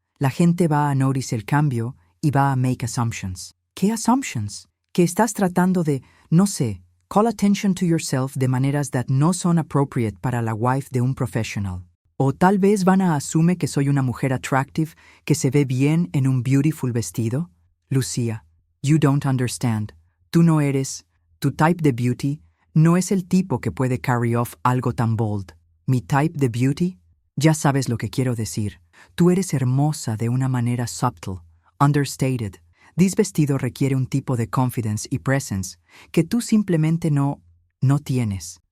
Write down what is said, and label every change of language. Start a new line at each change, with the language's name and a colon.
Spanish: La gente va a notice el cambio y va a
English: make assumptions.
Spanish: ¿Qué assumptions? Que estás tratando de, no sé,
English: call attention to yourself
Spanish: de maneras that no son appropriate para la wife de un professional. O tal vez van a asumir que soy una mujer attractive que se ve bien en un beautiful vestido.
English: Lucía, you don't understand.
Spanish: Tú no eres, tu type de beauty no es el tipo que puede
English: carry off
Spanish: algo tan bold. Mi type de beauty, ya sabes lo que quiero decir. Tú eres hermosa de una manera
English: subtle, understated.
Spanish: This vestido requiere un tipo de confidence y presence que tú simplemente no tienes.